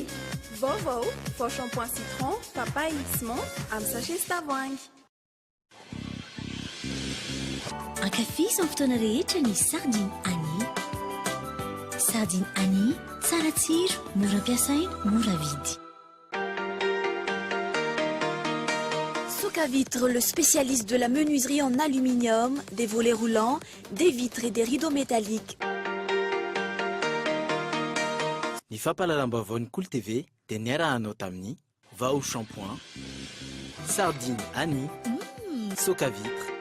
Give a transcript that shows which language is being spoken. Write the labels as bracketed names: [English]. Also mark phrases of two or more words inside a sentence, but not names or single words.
[Malagasy] Vaovao, vao [French] shampoing citron, [Malagasy] papaye X-Mont amin'ny sachet sy tavoahangy. Ankafizy amin'ny fotoana rehetra ny sardine Annie. Sardine Annie, tsara tsiro, mora ampiasaina, mora vidy. [French] Vitre, le spécialiste de la menuiserie en aluminium, des volets roulants, des vitres et des rideaux métalliques. [Malagasy] Ny fampahalalam-baovao ny Kolo TV dia niarahanao tamin'ny Vaovao shampoing, sardine Annie, soka vitre.